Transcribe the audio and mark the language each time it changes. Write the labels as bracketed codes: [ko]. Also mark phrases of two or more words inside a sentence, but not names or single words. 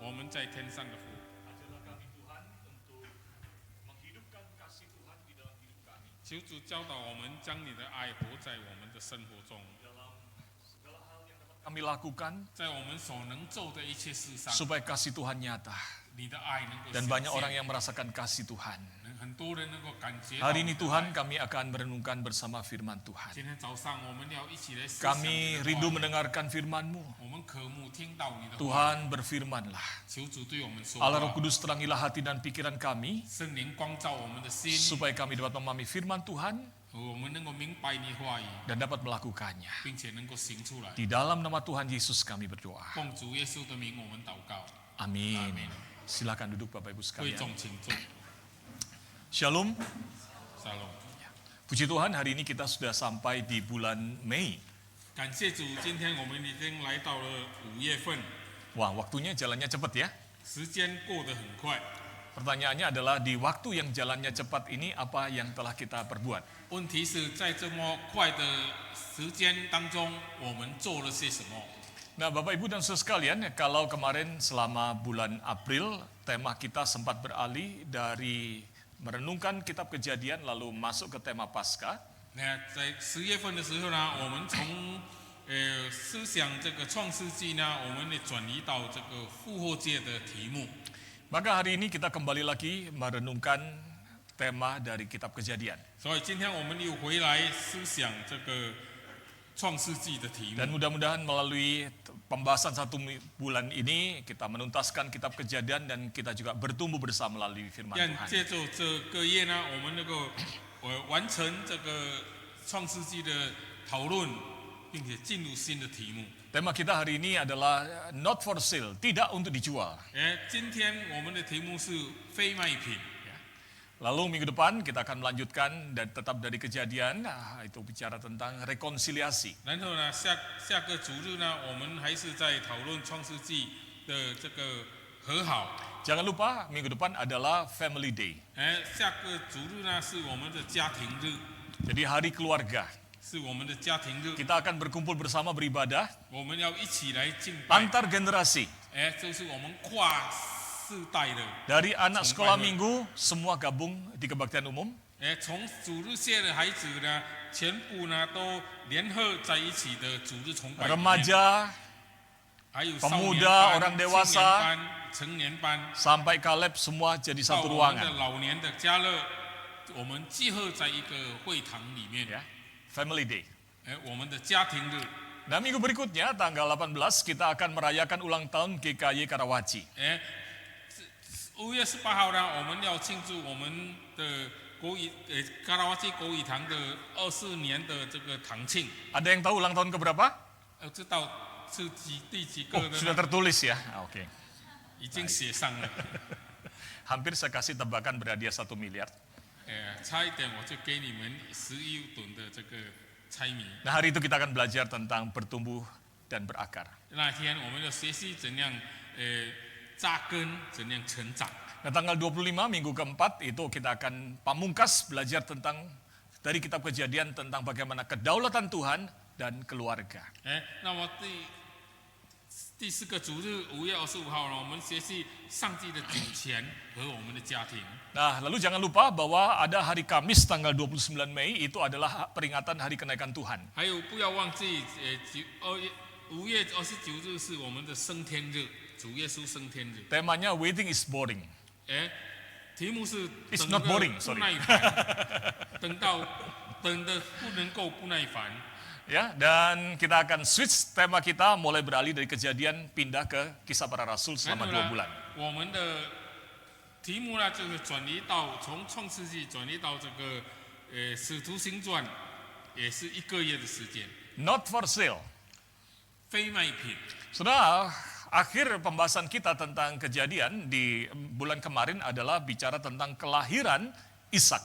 [zh] 在天上的父。 [id] Ajarlah kami Tuhan untuk menghidupkan kasih Tuhan di dalam hidup kami. [zh] 求主教导我们将你的爱活在我们的生活中， [id] Dalam segala hal yang dapat kami lakukan [zh] 在我们所能做的一切事上， [id] supaya kasih Tuhan nyata [zh] 你的爱能够 [id] dan [zh] 显 [id] banyak [zh] 现 [id] orang yang merasakan kasih Tuhan. [zh] 很多人能够感觉到。 [id] Hari ini Tuhan kami akan merenungkan bersama firman Tuhan. [zh] 今天早上我们要一起来思想 [id] Kami [zh] 这个 [id] rindu [zh] 话语 [id] mendengarkan firman-Mu. [zh] 我们渴慕听到你的话， [id] Tuhan berfirman-lah. [zh] 求主对我们说 [id] Allah Roh [zh] 话， [id] Kudus terangilah hati dan pikiran kami [zh] 圣灵光照我们的心， [id] supaya kami dapat memahami firman Tuhan [zh] 我们能够明白你话语， [id] dan dapat melakukannya. [zh] 并且能够行出来。 [id] Di dalam nama Tuhan Yesus kami berdoa. [zh] 奉主耶稣的名，我们祷告。 [id] Amin. Amin. Silakan duduk Bapak Ibu [zh] 会 [id] sekalian. [zh] 众请坐。 [id] Shalom. [zh] 沙龙， [id] Puji Tuhan, hari ini kita sudah sampai di bulan Mei. [zh] 感谢主，今天我们已经来到了5月份， [id] Wah, waktunya jalannya cepat ya. [zh] 时间过得很快。 [id] Pertanyaannya adalah di waktu yang jalannya cepat ini apa yang telah kita perbuat? [zh] 问题是在这么快的时间当中，我们做了些什么？ [id] Nah, Bapak Ibu dan Saudara sekalian, kalau kemarin selama bulan April tema kita sempat beralih dari merenungkan kitab Kejadian lalu masuk ke tema Paskah. [zh] 那在10月份的时候呢，我们从思想这个创世纪呢，我们也转移到这个复活节的题目。 [id] Maka hari ini kita kembali lagi merenungkan tema dari kitab Kejadian. [zh] 所以今天我们又回来思想这个创世纪的题 [id] Dan [zh] 目。 [id] mudah-mudahan melalui pembahasan 1 bulan ini kita menuntaskan kitab Kejadian dan kita juga bertumbuh bersama melalui firman [zh] 让 [id] Tuhan. [zh] 借助这个月呢，我们能够完成这个创世纪的讨论，并且进入新的题目。 [id] Tema kita hari ini adalah [en] not for sale, [id] tidak untuk dijual. [zh] 今天我们的题目是非卖品。 [id] Lalu minggu depan kita akan melanjutkan dan tetap dari Kejadian, itu bicara tentang rekonsiliasi. [zh] 然后呢，下个主日呢，我们还是在讨论创世纪的这个和好。 [id] Jangan lupa minggu depan adalah Family Day. [zh] 下个主日呢是我们的家庭日， [id] Jadi hari keluarga. [zh] 是我们的家庭日， [id] Kita akan berkumpul bersama beribadah [zh] 我们要一起来敬拜。 [id] antar generasi. [zh] 就是我们跨世代的。 [id] Dari anak sekolah minggu semua gabung di kebaktian umum. [zh] 从主日学的孩子呢，全部呢都联合在一起的主日崇拜里面。 [id] Remaja [zh] 还有 [id] pemuda, [zh] 少年班 [id] orang dewasa [zh] 青年班、成年班， [id] sampai Kaleb semua jadi [zh] 到 [id] satu [zh] 我们的 [id] ruangan. [zh] 老年的家乐，我们集合在一个会堂里面。 [id] Ya, Family Day. [zh] 我们的家庭日。 [id] Nah, minggu berikutnya tanggal 18 kita akan merayakan ulang tahun GKY Karawaci. [zh] 5月18号呢，我们要庆祝我们的卡拉瓦基国语堂的24年的这个堂庆。 [id] Ada yang tahu ulang tahun keberapa? [zh] 知道是第几个 [id] Oh, [zh] 的 [id] sudah [zh] 呢？ [id] tertulis ya. Oke. [zh] 已经写上了。 [id] Hampir saya kasih tebakan berhadiah 1 miliar. [zh] 差一点我就给你们11吨的这个猜谜。 [id] Nah, hari itu kita akan belajar tentang bertumbuh dan berakar. [zh] 那天我们要学习怎样扎根，怎样成长。 [id] Nah, tanggal 25 minggu keempat itu kita akan pamungkas belajar tentang dari kitab Kejadian tentang bagaimana kedaulatan Tuhan dan keluarga. [zh] 那么第4个主日5月25号呢，我们学习上帝的主权和我们的家庭。 [id] Nah, lalu jangan lupa bahwa ada hari Kamis tanggal 29 Mei itu adalah peringatan hari kenaikan Tuhan. [zh] 还有不要忘记5月29日是我们的升天日，主耶稣升天日。 [id] Temanya [en] waiting is boring. [zh] 题目是 [en] It's [zh] 等 [en] not [zh] 得 [en] boring, [zh] 不 [en] sorry. [zh] 耐烦，等的不能够不耐烦。 [id] Ya, dan kita akan switch tema kita mulai beralih dari Kejadian pindah ke Kisah Para Rasul [zh] 然 [id] selama [zh] 后 [id] 2 [zh] 呢 [id] bulan.， [zh] 我们的题目呢就是转移到从创世纪转移到这个使徒行传，也是1个月的时间。 [en] Not for sale. [zh] 非卖品。 [id] Saudara, akhir pembahasan kita tentang Kejadian di bulan kemarin adalah bicara tentang kelahiran Ishak.